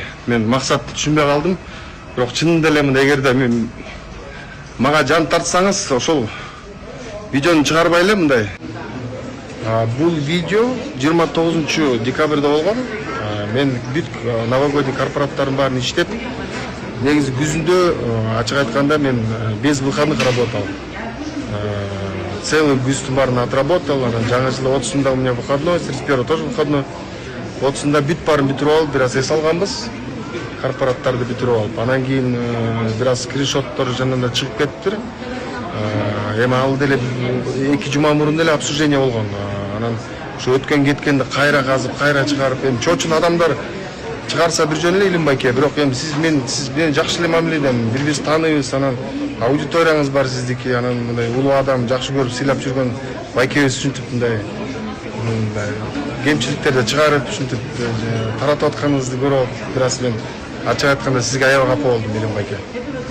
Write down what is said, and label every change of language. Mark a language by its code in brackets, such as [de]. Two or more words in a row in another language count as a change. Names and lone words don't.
[ky] Мен максатты түшүнбөй калдым. Бирок чынында эле мындай эгерде мен мага жан тартсаңыз, ошол видеону чыгарбай эле мындай. Бул видео 29 декабрда болгон. Мен бүт новогодний корпораттардын баарын иштеп, негизи күзүндө ачык айтканда мен [ru] без выходных работал. [ky] Целый күздүн баарын отработал. Анан жаңы жылы 30-нда [ru] у меня выходной, 31-го тоже выходной. [ky] 30-нда бүт баарын бүтүрүп алып, бир аз эс алганбыз. Корпораттарды бүтүрүп алып. Анан кийин бир аз скриншоттор жанында чыгып кетиптир. Эми ал деле 2 жума мурун деле обсуждение болгон. Анан ошо өткөн кеткенди кайра казып, кайра чыгарып, эми чочун адамдар чыгарса бир жөн эле Илим байке, бирок эми сиз менен жакшы эле мамиледен бири-бирибизди тааныйбыз, анан аудиторияңыз бар сиздики, анан мындай улуу адам, жакшы көрүп сыйлап жүргөн байкебиз ушинтип мындай кемчиликтерди чыгарып, ушинтип таратып атканыңызды көрүп, бир аз мен ачык айтканда сизге аябай капа болдум, Илим байке.